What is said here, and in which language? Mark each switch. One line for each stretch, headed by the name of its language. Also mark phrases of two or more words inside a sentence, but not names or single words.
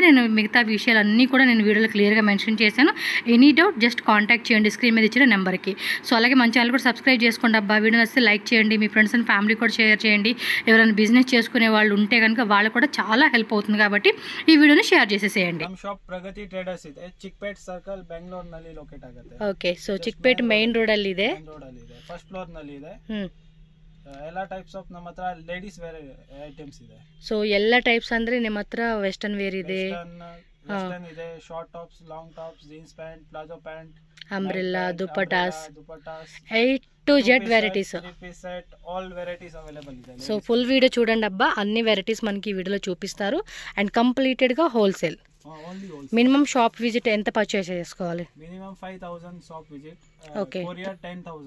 Telugu: నేను మిగతా విషయాలన్నీ కూడా నేను వీడియోలో క్లియర్గా మెన్షన్ చేశాను.
English: any doubt just contact
Telugu: చేయండి స్క్రీన్ మీద ఇచ్చిన నెంబర్కి. సో అలాగే మన ఛానల్ కూడా సబ్స్క్రైబ్ చేసుకోండి అబ్బా. వీడియో నచ్చితే లైక్ చేయండి, మీ
English: friends and family
Telugu: కూడా షేర్ చేయండి. ఎవరైనా బిజినెస్ చేసుకునే వాళ్ళు ఉంటే కనుక వాళ్ళు కూడా చాలా హెల్ప్ అవుతుంది కాబట్టి ఈ వీడియోని షేర్ చేసేసేయండి.
Kannada: ಶಾಪ್ ಪ್ರಗತಿ ಟ್ರೇಡರ್ಸ್ ಇದೆ, ಚಿಕ್ಪೇಟ್ ಸರ್ಕಲ್ ಬೆಂಗಳೂರು ನಲ್ಲಿ ಲೊಕೇಟ್ ಆಗುತ್ತೆ. ಓಕೆ, ಸೊ ಚಿಕ್ಪೇಟ್ ಮೇನ್ ರೋಡ್ ಅಲ್ಲಿ ಇದೆ,
English: first floor
Kannada: ನಲ್ಲಿ ಇದೆ. ಎಲ್ಲ
English: types of
Kannada: ನಮ್ಮ ಹತ್ರ
English: ladies wear items
Kannada: ಇದೆ. ಸೊ ಎಲ್ಲ ಟೈಪ್ಸ್ ಅಂದ್ರೆ ನಿಮ್ಮ ಹತ್ರ
English: western wear
Kannada: ಇದೆ, ವೆಸ್ಟರ್ನ್ ಇದೆ,
English: short tops, long tops, jeans pant, palazzo pant,
Kannada: ಅಂಬ್ರೆಲ್ಲಾ, ದುಪಟ್ಟಾಸ್,
English: A to Z వెరైటీస్, all varieties available ಇದೆ.
Telugu: సో
English: full video
Telugu: చూడండి అబ్బా, అన్ని వెరైటీస్ మనకి వీడియోలో చూపిస్తారు.
English: and completed
Telugu: గా హోల్సేల్.
English: minimum shop visit
Telugu: ఎంత పర్చేస్ చేసుకోవాలి?
English: minimum 5000 shop visit.
Telugu: ఓకే, కొరియర్ 10000.